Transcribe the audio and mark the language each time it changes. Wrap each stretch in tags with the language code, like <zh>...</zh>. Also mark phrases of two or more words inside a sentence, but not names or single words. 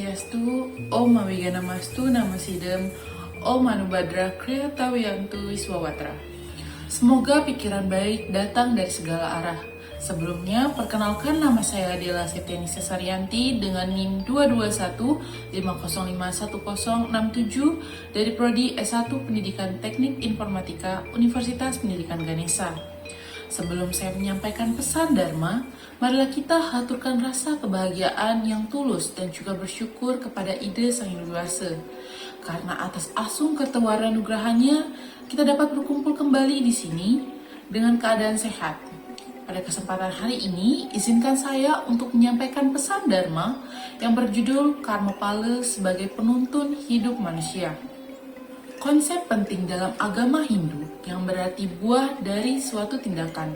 <sa>Swastiastu, Om Awigana-mastu Namasidam, Om Anubhadra Kriya Tawiyantu Wiswawatra.</sa> <id>Semoga pikiran baik datang dari segala arah. Sebelumnya, perkenalkan nama saya Dela Septianisa Saryanti dengan NIM 22150511067 dari Prodi S1 Pendidikan Teknik Informatika Universitas Pendidikan Ganesha. Sebelum saya menyampaikan pesan Dharma, marilah kita haturkan rasa kebahagiaan yang tulus dan juga bersyukur kepada ide Sang Hyang Widi Wasa. Karena atas</id> <ban>asung kertawara nugrahannya,</ban> <id>kita dapat berkumpul kembali di sini dengan keadaan sehat. Pada kesempatan hari ini, izinkan saya untuk menyampaikan pesan Dharma yang berjudul Karma Pala sebagai penuntun hidup manusia. Konsep penting dalam agama Hindu yang berarti buah dari suatu tindakan.</id>